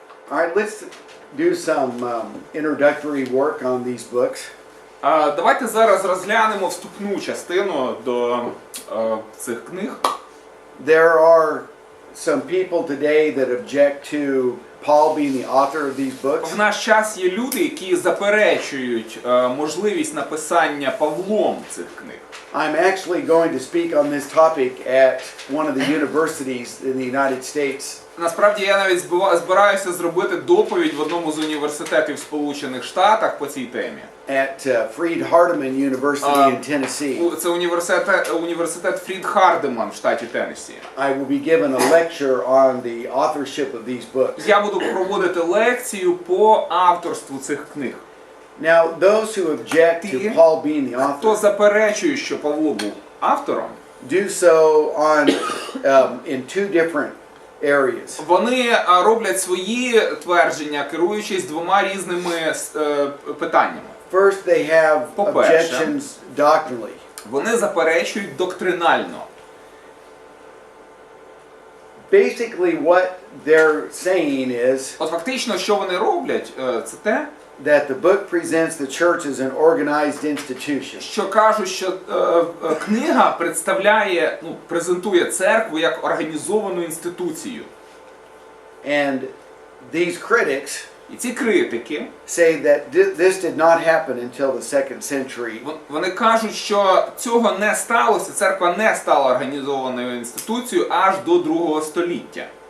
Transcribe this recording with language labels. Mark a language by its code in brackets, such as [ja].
[en] All right, let's do some introductory work on these books. [uk] Давайте зараз розглянемо вступну частину до цих книг. [en] There are some people today that object to Paul being the author of these books. [uk] В наш час є люди, які заперечують можливість написання Павлом цих книг. [en] I'm actually going to speak on this topic at one of the universities in the United States. [uk] Насправді я навіть збираюся зробити доповідь в одному з університетів в Сполучених Штатах по цій темі. [en] At Freed-Hardeman University in Tennessee. [uk] Це університет Фрід-Хардеман в штаті Теннессі. [en] I will be given a lecture on the authorship of these books. [uk] Я буду проводити лекцію по авторству цих книг. [en] Now, those who object to Paul being the [uk] Хто [en] author [uk] заперечує, що Павло був автором, [en] do so on in two different areas. [uk] Вони роблять свої твердження, керуючись двома різними питаннями. [en] First, they have objections doctrinally. [uk] Вони заперечують доктринально. [en] Basically, what they're saying is [uk] От фактично, що вони роблять, це те, [en] that the book presents the church as an organized institution. [uk] що кажуть, що книга презентує церкву як організовану інституцію. [en] And these critics [uk] І ці критики [en] say that this did not happen until the 2nd century. [uk] Вони кажуть, що цього не сталося, церква не стала організованою інституцією аж до 2 століття.